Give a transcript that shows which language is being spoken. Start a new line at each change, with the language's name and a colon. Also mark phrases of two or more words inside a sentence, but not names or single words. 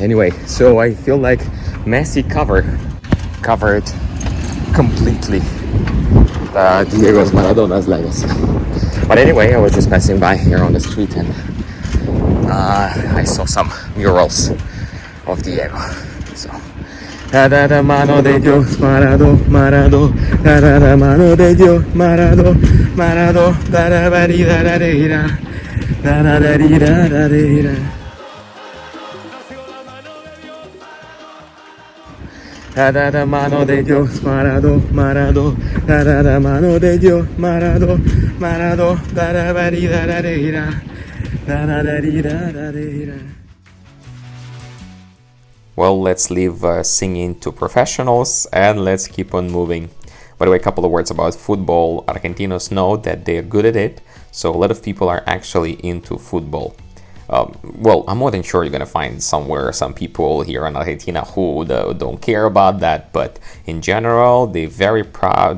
English: Anyway, so I feel like Messi covered completely Diego's Maradona's legacy. But anyway, I was just passing by here on the street and I saw some murals of Diego. So,
Spanish: da mano de Dios, Marado, Marado, da mano de Dios, Marado, Marado, da da da da da da da da. Da mano de Dios, Marado, Marado, da mano de Dios, Marado, Marado, da da da da.
English: Well, let's leave singing to professionals and let's keep on moving. By the way, a couple of words about football. Argentinos know that they're good at it, so a lot of people are actually into football. Well, I'm more than sure you're gonna find somewhere some people here in Argentina who don't care about that, but in general, they're very proud.